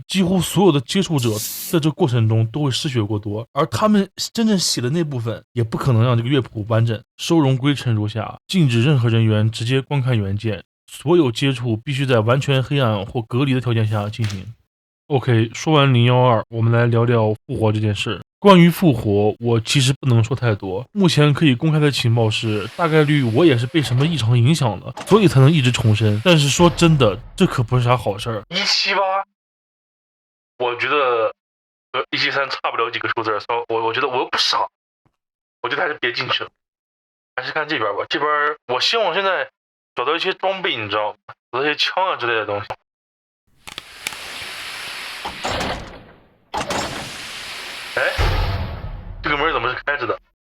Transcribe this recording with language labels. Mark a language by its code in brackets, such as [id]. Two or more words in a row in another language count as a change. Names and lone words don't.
[zh] 幾乎所有的接觸者在這過程中都會失血過多，而他們真正寫的那部分也不可能讓這個樂譜完整。收容規程如下：禁止任何人員直接觀看原件，所有接觸必須在完全黑暗或隔離的條件下進行。OK， 說完012，我們來聊聊復活這件事。關於復活，我其實不能說太多。目前可以公開的情報是，大概率我也是被什麼異常影響了，所以才能一直重生。但是說真的，這可不是啥好事兒。178，我覺得和173差不了幾個數字。我覺得我又不傻，我覺得還是別進去了。還是看這邊吧，這邊我希望現在找到一些裝備，你知道嗎？找到一些槍啊之類的東西。哎，這個門怎麼是開着的？